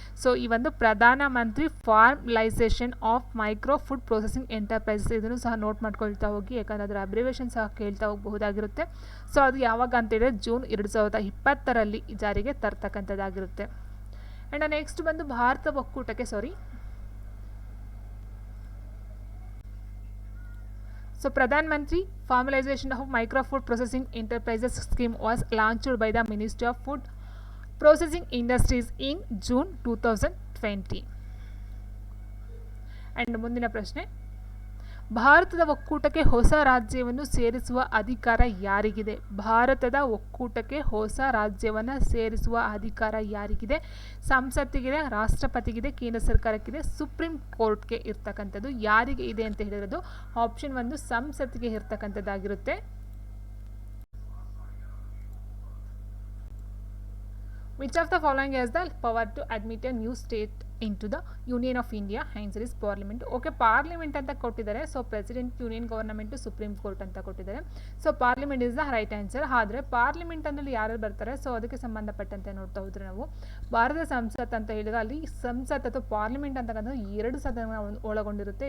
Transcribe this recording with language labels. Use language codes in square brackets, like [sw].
[kn] So ಈ ಒಂದು ಪ್ರಧಾನಮಂತ್ರಿ formalisation of micro food processing enterprises ಇದನ್ನು ಸಹ ನೋಟ್ ಮಾಡ್ಕೊಳ್ತಾ ಹೋಗಿ, ಯಾಕಂದರೆ ಅದರ ಅಬ್ರಿವೇಷನ್ ಸಹ ಕೇಳ್ತಾ ಹೋಗಬಹುದಾಗಿರುತ್ತೆ. ಸೊ ಅದು ಯಾವಾಗ ಅಂತೇಳಿದ್ರೆ ಜೂನ್ 2020ರಲ್ಲಿ ಜಾರಿಗೆ ತರ್ತಕ್ಕಂಥದ್ದಾಗಿರುತ್ತೆ. ಆ್ಯಂಡ್ ನೆಕ್ಸ್ಟ್ ಬಂದು Bharat ಒಕ್ಕೂಟಕ್ಕೆ [en] So, Pradhan Mantri Formalization of Micro Food Processing Enterprises Scheme was launched by the Ministry of Food Processing Industries in June 2020. [kn] And ಮುಂದಿನ ಪ್ರಶ್ನೆ, ಭಾರತದ ಒಕ್ಕೂಟಕ್ಕೆ ಹೊಸ ರಾಜ್ಯವನ್ನು ಸೇರಿಸುವ ಅಧಿಕಾರ ಯಾರಿಗಿದೆ? ಭಾರತದ ಒಕ್ಕೂಟಕ್ಕೆ ಹೊಸ ರಾಜ್ಯವನ್ನು ಸೇರಿಸುವ ಅಧಿಕಾರ ಯಾರಿಗಿದೆ? ಸಂಸತ್ತಿಗಿದೆ, ರಾಷ್ಟ್ರಪತಿಗಿದೆ, ಕೇಂದ್ರ ಸರ್ಕಾರಕ್ಕಿದೆ, ಸುಪ್ರೀಂ ಕೋರ್ಟ್ಗೆ ಇರ್ತಕ್ಕಂಥದ್ದು. ಯಾರಿಗೆ ಇದೆ ಅಂತ ಹೇಳಿರೋದು ಆಪ್ಷನ್ 1 ಸಂಸತ್ತಿಗೆ ಇರ್ತಕ್ಕಂಥದ್ದಾಗಿರುತ್ತೆ. [en] Which of the following has the power to admit a new state into the Union of India? Answer is Parliament. [kn] Okay, parliament ಅಂತ ಕೊಟ್ಟಿದ್ದಾರೆ. [en] so president, union government, supreme court [kn] ಅಂತ ಕೊಟ್ಟಿದ್ದಾರೆ. [en] So parliament is the right answer. [kn] ಆದರೆ parliament ಅನ್ನಲ್ಲಿ ಯಾರು ಬರ್ತಾರೆ? So ಅದಕ್ಕೆ ಸಂಬಂಧಪಟ್ಟಂತೆ ನೋಡ್ತಾ ಹೋದ್ರೆ ನಾವು ಭಾರತ ಸಂಸತ್ ಅಂತ ಹೇಳಿದ್ರೆ ಅಲ್ಲಿ ಸಂಸತ್ ಅಥವಾ ಪಾರ್ಲಿಮೆಂಟ್ ಅಂತಕ್ಕಂಥದ್ದು 2 ಸದನ ಒಳಗೊಂಡಿರುತ್ತೆ.